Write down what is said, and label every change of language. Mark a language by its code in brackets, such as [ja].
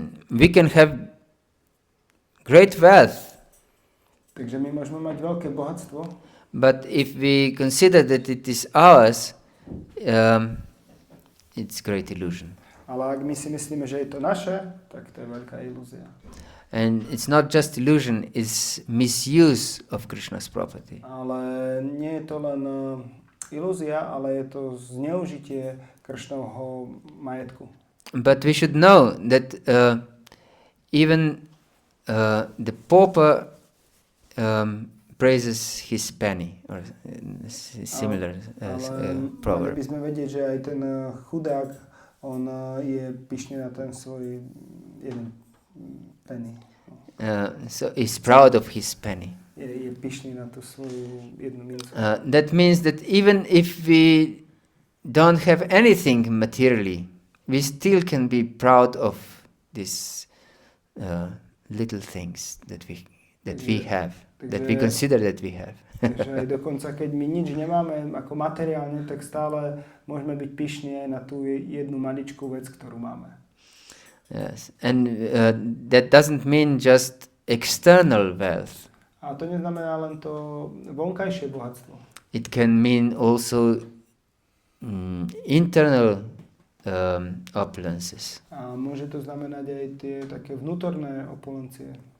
[en] We can have great wealth. [sk] Takže my môžeme mať veľké bohatstvo. [en] But if we consider that it is ours, it's great illusion. [sk] Ale ak my si myslíme, že je to naše, tak to je veľká ilúzia. [en] And it's not just illusion, it's misuse of Krishna's property. [sk] Ale nie je to len ilúzia, ale je to zneužitie Kršnovho majetku. [en] But we should know that even the pauper praises his penny, or similar proverb. [sk] Mali by sme vedieť, že aj ten chudák, on je pyšný na ten svoj jeden penny. [en] So he's proud of his penny. [sk] Je pyšný na tú svoju jednu mincu. [en] That means that even if we don't have anything materially, we still can be proud of these little things that we have. That we consider that we have. [sk] Takže aj dokonca, keď my nič nemáme ako materiálne, tak stále môžeme byť pyšní aj na tú jednu maličkú vec, ktorú máme. [en] Yes, and that doesn't mean just external wealth. [sk] A to neznamená len to vonkajšie bohatstvo. [en] It can mean also internal opulences. [sk] A môže to znamenať aj tie také vnútorné opulencie.